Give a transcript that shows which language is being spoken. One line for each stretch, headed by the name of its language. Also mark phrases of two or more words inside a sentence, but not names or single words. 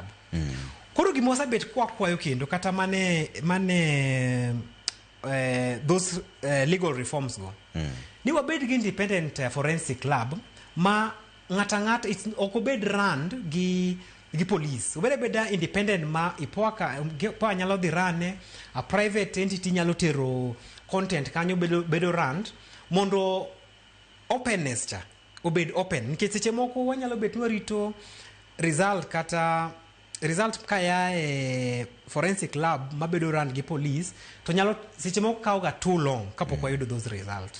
Luo (Kenya and Tanzania): Koro gima wasebet kwayo kendo kata mane
English: those legal reforms
Luo (Kenya and Tanzania): go. Ni wabed gi
English: independent forensic lab
Luo (Kenya and Tanzania): ma ng'ata ok obed run gi police. Obed independent ma IPOA nyalo dhi run,
English: a private entity
Luo (Kenya and Tanzania): nyalo tero content kanyo bedo run mondo openness cha obed open. Nikech seche moko wanyalo bet warito result kaya
English: forensic lab
Luo (Kenya and Tanzania): mabedo run gi police to nyalo seche moko kawo ga
English: too long
Luo (Kenya and Tanzania): kapok wayudo
English: those results.